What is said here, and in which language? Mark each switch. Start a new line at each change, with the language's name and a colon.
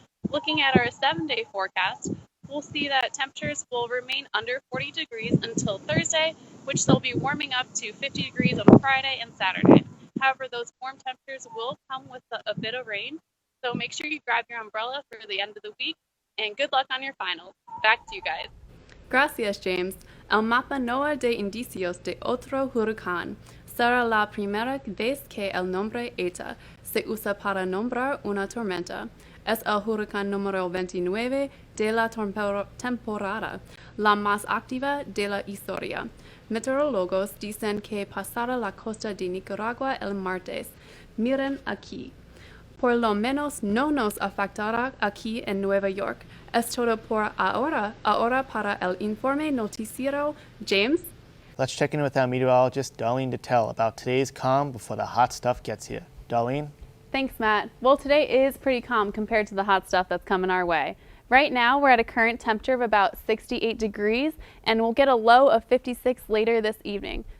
English: Looking at our 7-day forecast, we'll see that temperatures will remain under 40 degrees until Thursday, which they'll be warming up to 50 degrees on Friday and Saturday. However, those warm temperatures will come with a bit of rain, so make sure you grab your umbrella for the end of the week, and good luck on your finals. Back to you guys.
Spanish: Gracias, James. El mapa no de indicios de otro huracán. Será la primera vez que el nombre ETA se usa para nombrar una tormenta. Es el huracán número 29 de la temporada, la más activa de la historia. Meteorólogos dicen que pasará la costa de Nicaragua el martes. Miren aquí. Por lo menos no nos afectará aquí en Nueva York. Es todo por ahora. Ahora para el informe noticiero, James.
English: Let's check in with our meteorologist, Darlene Dittell, about today's calm before the hot stuff gets here. Darlene? Thanks, Matt. Well, today is pretty calm compared to the hot stuff that's coming our way. Right now, we're at a current temperature of about 68 degrees, and we'll get a low of 56 later this evening.